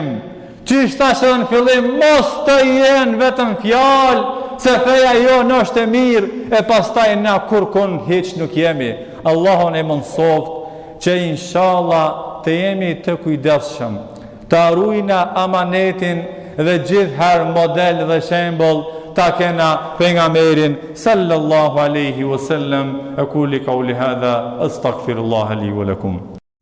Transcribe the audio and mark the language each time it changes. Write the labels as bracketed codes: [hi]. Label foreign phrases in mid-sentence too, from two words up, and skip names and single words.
[sq] Qysh thash edhe në fillim, mos të jenë vetëm fjalë, se feja jonë është e mirë, e pastaj na kurkun hiç nuk jemi. Allahun e mësoft që inshallah të jemi të kujdesshëm, të arrujna amanetin dhe gjithherë model dhe shembull ta kena pejgamberin [ar] صلى الله عليه وسلم. أقول قولي هذا أستغفر الله لي ولكم.